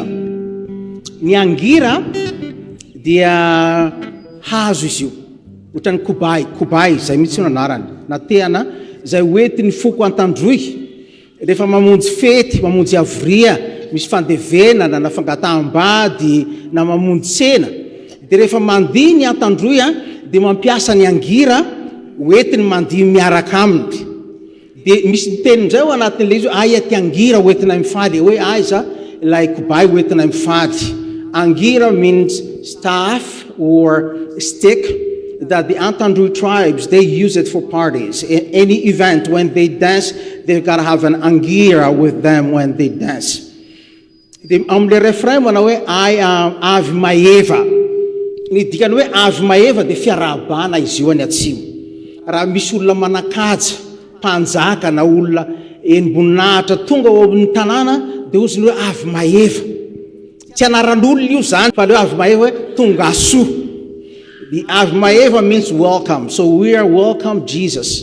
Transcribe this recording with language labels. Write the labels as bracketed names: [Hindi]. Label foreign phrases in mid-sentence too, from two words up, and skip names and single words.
[Malagasy] Ny Angira dia hazo izy io, ohatran'ny kobay zay mihitsy no anarany, na tehana zay hoentin'ny foko an-tandroy rehefa mamonjy fety, mamonjy avoria, misy fandevenana na fangataham-bady na mamonjy tsena, dia rehefa mandihy ny an-tandroy dia mampiasa ny Angira hoentiny mandihy miaraka aminy. Dia misy mitenin'izay ao anatin'ilay izy, aia ty Angira hoentina mifaly, hoe aiza ilay kobay hoentina mifaly. [English] Angira means staff or stick that the Antandroy tribes, they use it for parties. In any event, when they dance, they've got to have an Angira with them when they dance. [Malagasy] Amle refrain manao hoe avy maeva. Ny dikany hoe avy maeva dia fiarahana izy io any atsimo. Raha misy olona manakaja, mpanjaka na olona eniboninahitra tonga ao amin'ny tanàna dia ozy ny hoe avy maeva. Tsy anaran'olona io zany fa le avy maeva hoe tonga soa. [English] The [Malagasy] avy maeva [English] means welcome. So we are welcome Jesus.